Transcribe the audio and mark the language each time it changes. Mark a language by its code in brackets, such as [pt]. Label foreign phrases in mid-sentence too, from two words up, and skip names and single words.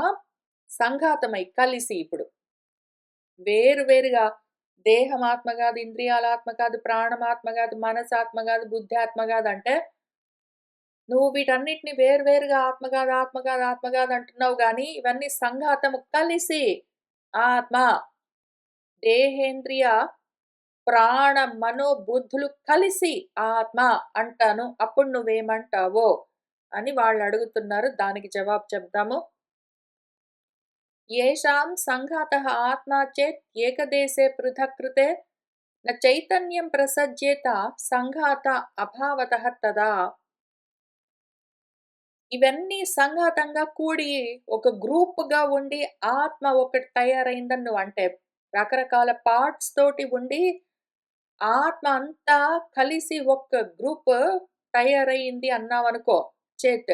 [te] సంఘాతమై కలిసి ఇప్పుడు వేరు వేరుగా దేహం ఆత్మ గాదు, ఇంద్రియాల ఆత్మ కాదు, ప్రాణం ఆత్మ గాదు, మనసు ఆత్మ గాదు, బుద్ధి ఆత్మ గాదంటే, నువ్వు వీటన్నిటిని వేరు వేరుగా ఆత్మ గాదు, ఆత్మ గాదు, ఆత్మ గాదు అంటున్నావు గానీ, ఇవన్నీ సంఘాతము కలిసి ఆత్మ, దేహేంద్రియ, ప్రాణ, మనో, బుద్ధులు కలిసి ఆత్మ అంటాను. అప్పుడు నువ్వేమంటావో అని వాళ్ళడుగుతున్నారు. దానికి జవాబు చెప్దాము. [sa] येषां सङ्घातः आत्मा चेत् एकदेशे पृथक्कृते न चैतन्यं प्रसज्येत सङ्घात अभावतः तदा. [te] ఇవన్నీ సంఘాతంగా కూడి ఒక గ్రూప్‌గా ఉండి ఆత్మ ఒకటి తయారైందని నువ్వంటే, రకరకాల పార్ట్స్ తోటి ఉండి ఆత్మ అంతా కలిసి ఒక గ్రూప్ తయారయింది అన్నావనుకో చేత్.